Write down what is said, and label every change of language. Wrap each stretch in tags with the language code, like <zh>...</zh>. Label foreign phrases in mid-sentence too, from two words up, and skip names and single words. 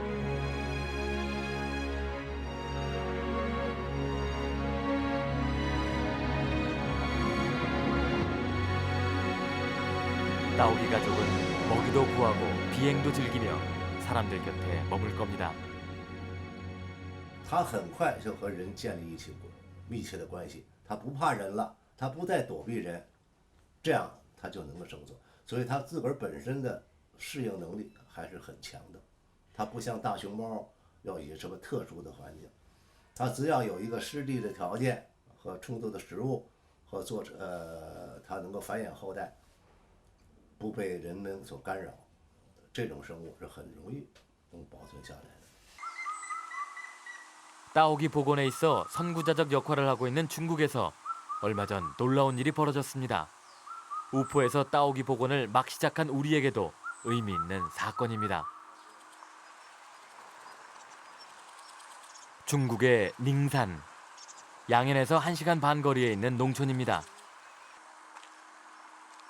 <ko>따오기 가족은 먹이도 구하고 비행도 즐기며 사람들 곁에 머물 겁니다.</ko> <zh>它很快就和人建立起密切的关系，它不怕人了，它不再躲避人，这样它就能够生存。所以它自个儿本身的适应能力还是很强的。它不像大熊猫要有什么特殊的环境，它只要有一个湿地的条件和充足的食物和它能够繁衍后代，不被人们所干扰，这种生物是很容易能保存下来的。</zh> <ko>따오기 복원에 있어 선구자적 역할을 하고 있는 중국에서 얼마 전 놀라운 일이 벌어졌습니다. 우포에서 따오기 복원을 막 시작한 우리에게도 의미 있는 사건입니다. 중국의 닝산, 양현에서 1시간 반 거리에 있는 농촌입니다.</ko>